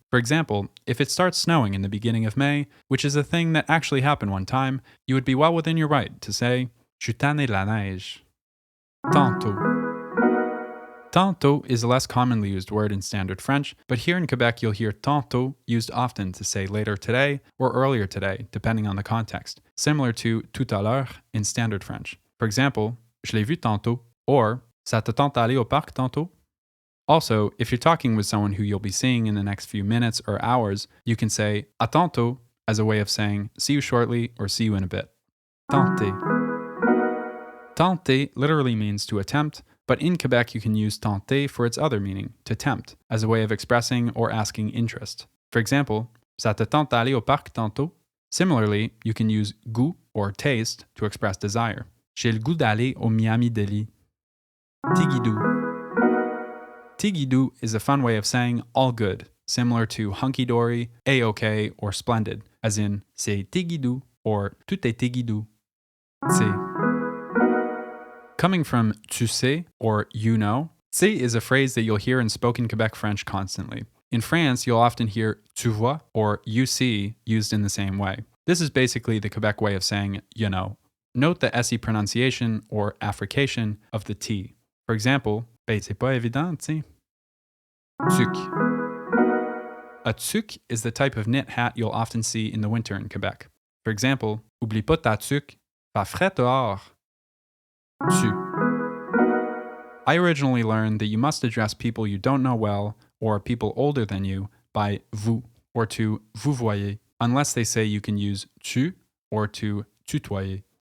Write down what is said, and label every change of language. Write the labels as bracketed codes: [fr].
[en] For example, if it starts snowing in the beginning of May, which is a thing that actually happened one time, you would be well within your right to say, [fr] je suis tanné de la neige. [en] Tantôt. Tantôt is a less commonly used word in standard French, but here in Quebec you'll hear tantôt used often to say later today or earlier today, depending on the context, similar to tout à l'heure in standard French. For example, [fr] je l'ai vu tantôt, [en] or [fr] ça te tente d'aller au parc tantôt? [en] Also, if you're talking with someone who you'll be seeing in the next few minutes or hours, you can say à tantôt as a way of saying see you shortly or see you in a bit. Tenter. Tenter literally means to attempt, but in Quebec you can use tenter for its other meaning, to tempt, as a way of expressing or asking interest. For example, [fr] ça te tente d'aller au parc tantôt? [en] Similarly, you can use goût or taste to express desire. [fr] J'ai le goût d'aller au Miami Deli. [en] Tigidou. Tigidou is a fun way of saying all good, similar to hunky-dory, a-okay, or splendid, as in [fr] c'est tigidou [en] or [fr] tout est tigidou. [en] C'est. Coming from tu sais or you know, c'est is a phrase that you'll hear in spoken Quebec French constantly. In France, you'll often hear tu vois or you see used in the same way. This is basically the Quebec way of saying you know. Note the SE pronunciation or affrication of the T. For example, [fr] ben c'est pas évident, tu sais. [en] Tuque. A tuque is the type of knit hat you'll often see in the winter in Quebec. For example, [fr] oublie pas ta tuque, fa frais dehors. Tu. [en] I originally learned that you must address people you don't know well or people older than you by vous or to vous voyez, unless they say you can use tu or to tutoyer.